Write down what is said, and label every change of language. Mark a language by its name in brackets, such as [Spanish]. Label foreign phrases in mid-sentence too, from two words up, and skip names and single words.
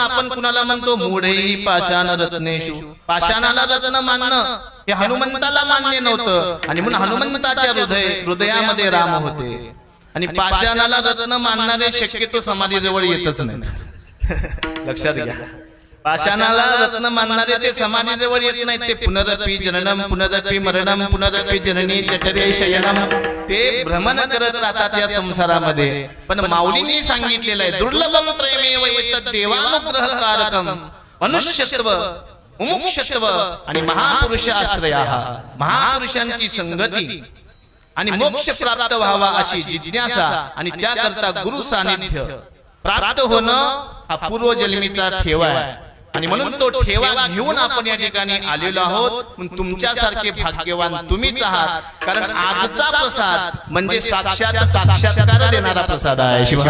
[Marathi] आपण कुणाला म्हणतो [Sanskrit] मूढेही पाषाण रत्नेषु [Marathi] पाषाणाला रत्न मानणं हे हनुमंताला मान्य नव्हतं आणि म्हणून हनुमंताच्या हृदयामध्ये राम होते आणि पाषाणाला रत्न मानणारे शक्यतो समाधीजवळ येतच नाही लक्षात घ्या पाषाणाला रत्न मानणारे ते समाधीजवळ येत नाही ते [Sanskrit] पुनरपि जननम पुनरपि मरणम पुनरपि जननी जठरे शयनम [Marathi] ते भ्रमण करत राहतात या संसारामध्ये पण माऊलींनी सांगितलेलं आहे [Sanskrit] दुर्लभम त्रयमेव एतत् देवानुग्रहकारकम मनुष्यत्व [Marathi] मुमुक्षत्व आणि [Sanskrit] महापुरुष आश्रयाः [Marathi] महापुरुषांची संगती आणि मोक्ष प्राप्त व्हावा अशी जिज्ञासा आणि त्याकरता गुरु सानिध्य प्राप्त होणं हा पूर्वजन्मीचा ठेवा आहे आणि म्हणून तो ठेवा घेऊन आपण या ठिकाणी आलेलो आहोत तुमच्यासारखे भाग्यवान तुम्हीच आहात कारण आजचा प्रसाद म्हणजे साक्षात साक्षात्कार देणारा प्रसाद आहे